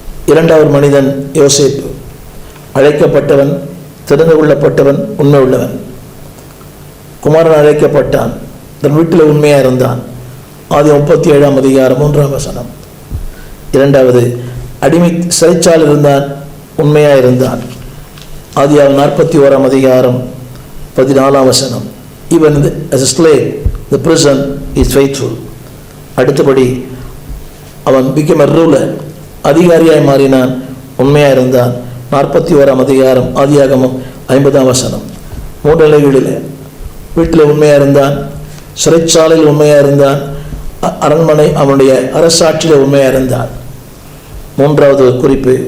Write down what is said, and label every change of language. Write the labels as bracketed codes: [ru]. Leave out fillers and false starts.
[ta] 2வது மனிதன் யோசேப்பு. அழைக்கப்பட்டவன், தெரிந்து கொள்ளப்பட்டவன், உண்மை உள்ளவன். குமாரன் அழைக்கப்பட்டான், தன் வீட்டில் உண்மையாக இருந்தான். ஆதியாகமம் 37ஆம் அதிகாரம் 3ஆம் வசனம். 2வது, அடிமை சிறைச்சாலையில் இருந்தான், உண்மையாக இருந்தான். ஆதியாகமம் 41ஆம் அதிகாரம் 14ஆம் வசனம். [en] Even as a slave, the prison is faithful. [ta] அடுத்தபடி அவன் [en] became a ruler, [ta] அதிகாரியாய் மாறினான், உண்மையாக இருந்தான். 41ஆம் அதிகாரம் ஆதியாகமம் 50ஆம் வசனம். 3 நிலைகளில் வீட்டில் உண்மையாக இருந்தான், சிறைச்சாலையில் உண்மையாக இருந்தான், அரண்மனை அவனுடைய அரசாட்சியில் உண்மையாக இருந்தான். 3வது குறிப்பு.